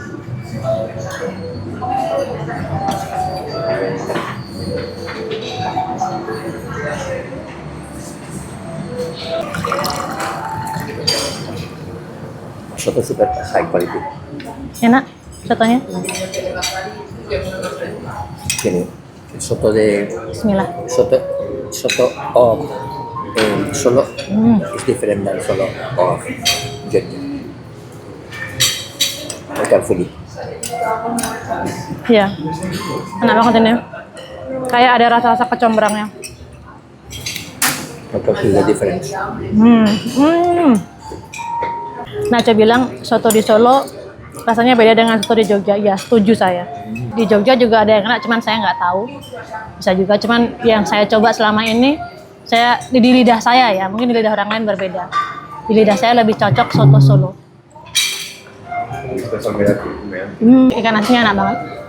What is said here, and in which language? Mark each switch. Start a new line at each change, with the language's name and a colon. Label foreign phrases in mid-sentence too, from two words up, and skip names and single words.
English: Soto super high quality.
Indonesian: Enak sotonya?
Spanish: Tiene el soto de Bismillah. soto of Solo es diferente del solo of Jogja.
Indonesian: Bukan fully. Iya, enak banget ini. Kayak ada rasa-rasa kecombrangnya. Bukan
English: fully different.
Indonesian: Nacho bilang soto di Solo rasanya beda dengan soto di Jogja. Ya, setuju saya. Di Jogja juga ada yang enak, cuman saya nggak tahu. Bisa juga, cuman yang saya coba selama ini, di lidah saya ya, mungkin di lidah orang lain berbeda. Di lidah saya lebih cocok soto Solo. Ikan asinnya enak banget.